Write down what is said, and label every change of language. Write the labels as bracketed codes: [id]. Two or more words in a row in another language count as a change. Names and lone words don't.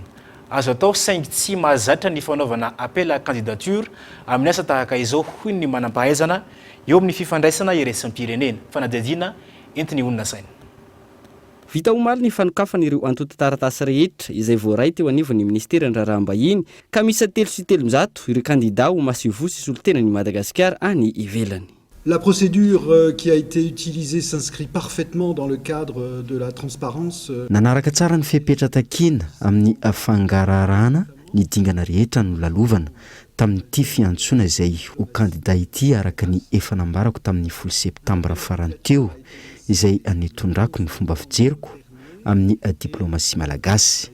[mg] Azo atao saingy tsy mahazatra ny fanaovana [fr] appel à candidature [mg] amin'ny asa tahaka izao hoy ny manam-pahaizana eo amin'ny fifandraisana iraisam-pirenena fanadihadiana entiny olona saina. Vita omaly ny fanokafana ireo antota-taratasy rehetra izay voaray teo anivon'ny ministeran'ny raharaham-bahiny ka misy 3 sy 300 ireo kandida ho masovo sy solon-tenan'ny Madagasikara any ivelany. [fr] La procédure qui a été utilisée s'inscrit parfaitement dans le cadre de la transparence. [mg] Nanaraka tsara ny fepetra takina amin'ny fangararana ny dingana rehetra no lalovana tamin'ity fiantsoana izay ho kandida ity araka ny efa nambarako tamin'ny 10 septambra farany teo izay anetondrako ny fomba fijeriko amin'ny diplomatie malagasy.